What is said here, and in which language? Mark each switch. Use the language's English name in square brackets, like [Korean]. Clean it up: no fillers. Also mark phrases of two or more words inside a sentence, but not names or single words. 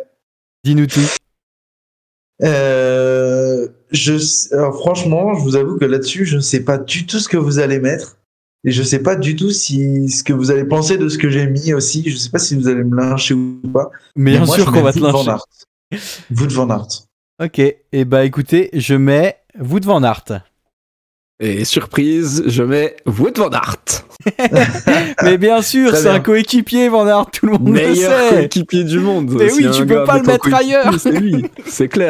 [French] Dis-nous tout. Alors, franchement, je vous avoue que là-dessus, je ne sais pas du tout ce que vous allez mettre. Et je sais pas du tout ce que vous allez penser de ce que j'ai mis aussi. Je sais pas si vous allez me lyncher ou pas. Mais bien sûr qu'on va te lyncher. Wout van Aert. Ok, et bah écoutez, je mets Wout van Aert. Et surprise, je mets Wout van Aert. Mais bien sûr, c'est un coéquipier Van Aert, tout le monde le sait. Meilleur coéquipier du monde. Mais oui, tu peux pas le mettre ailleurs. C'est lui, c'est clair.